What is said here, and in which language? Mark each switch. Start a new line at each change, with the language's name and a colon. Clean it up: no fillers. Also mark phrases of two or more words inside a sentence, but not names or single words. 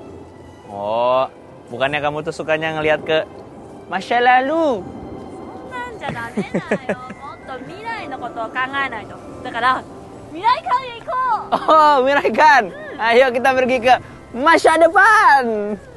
Indonesian: Oh, bukannya kamu tuh sukanya ngelihat ke masa lalu?
Japanese: そんなんじゃダメだよ。もっと未来のことを考えないと。だから未来館へ行こう。
Indonesian: Oh, Miraikan. Ayo kita pergi ke masa depan.